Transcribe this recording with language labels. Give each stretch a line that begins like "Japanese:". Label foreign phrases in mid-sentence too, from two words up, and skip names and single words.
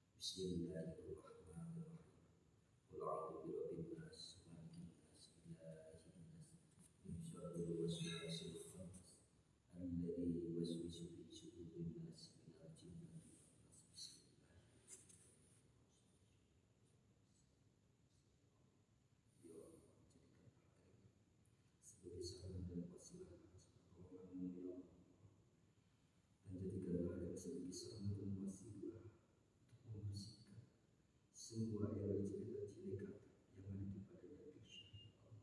Arabic: بسم الله الرحمن الرحيم. قل أعوذ برب الناس ملك الناس إله الناس من شر الوسواس الخناس الذي يوسوس في صدور الناس من الجنة والناس. بسم الله.
Indonesian: Sebagai sarana dan wasilah atas pertolonganmu
Arabic: يا الله,
Indonesian: dan jadikanlah yang sebagai sarana dan wasilah untuk membersihkan semua cilekat yang ada di badan Aisyah
Arabic: يا الله.